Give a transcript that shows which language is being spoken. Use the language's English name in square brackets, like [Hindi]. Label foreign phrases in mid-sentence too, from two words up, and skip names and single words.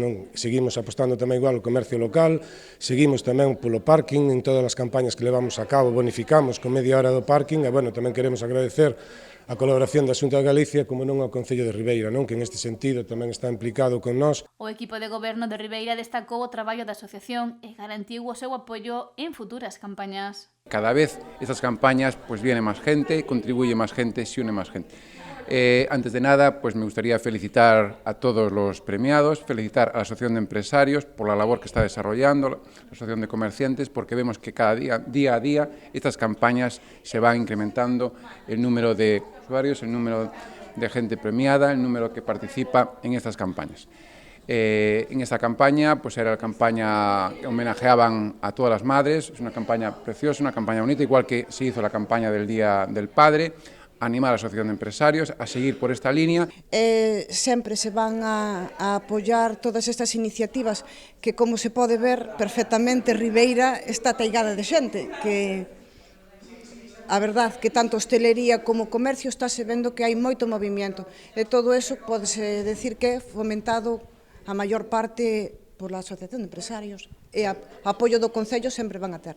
[Galician] Seguimos apostando tamén igual ao comercio local, seguimos tamén polo parking en todas as campañas que levamos a cabo, bonificamos con media hora do parking e tamén queremos agradecer a colaboración da Xunta de Galicia como non ao Concello de Ribeira, que en este sentido tamén está implicado con nós. O equipo de goberno de Ribeira destacou o traballo da asociación e garantiu o seu apoio en futuras campañas. [Spanish] Cada vez estas campañas viene más gente, contribuye más gente, se une más gente. Antes de nada, me gustaría felicitar a todos los premiados, felicitar a la Asociación de Empresarios por la labor que está desarrollando, la Asociación de Comerciantes, porque vemos que cada día a día, estas campañas se van incrementando el número de usuarios, el número de gente premiada, el número que participa en estas campañas. En esta campaña, era la campaña que homenajeaban a todas las madres, es una campaña preciosa, una campaña bonita, igual que se hizo la campaña del Día del Padre, animar a la Asociación de Empresarios a seguir por esta línea. [Galician] Sempre se van a apoiar todas estas iniciativas que, como se pode ver perfectamente, Ribeira está taigada de xente, que a verdad que tanto hostelería como comercio estáse vendo que hai moito movimento e todo eso podese decir que é fomentado a maior parte pola Asociación de Empresarios e a apoio do Concello sempre van a ter.